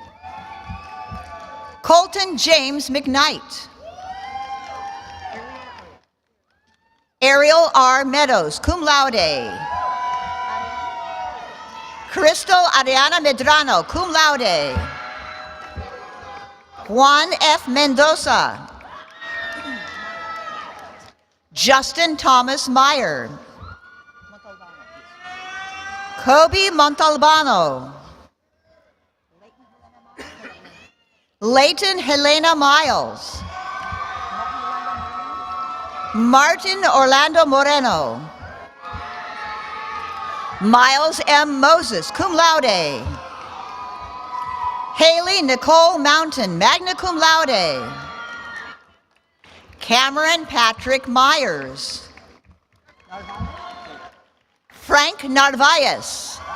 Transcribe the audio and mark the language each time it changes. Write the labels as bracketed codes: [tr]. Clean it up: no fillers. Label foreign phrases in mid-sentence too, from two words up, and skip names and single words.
[en] Colton James McKnight. Ariel R. Meadows, [la] cum laude. [en] Crystal Ariana Medrano, [la] cum laude. [en] Juan F. Mendoza. Justin Thomas Meyer. Kobe Montalbano. Leighton Helena Miles. Martin Orlando Moreno. Miles M. Moses, [la] cum laude. [en] Haley Nicole Mountain, [la] magna cum laude. [en] Cameron Patrick Myers. Frank Narvaez.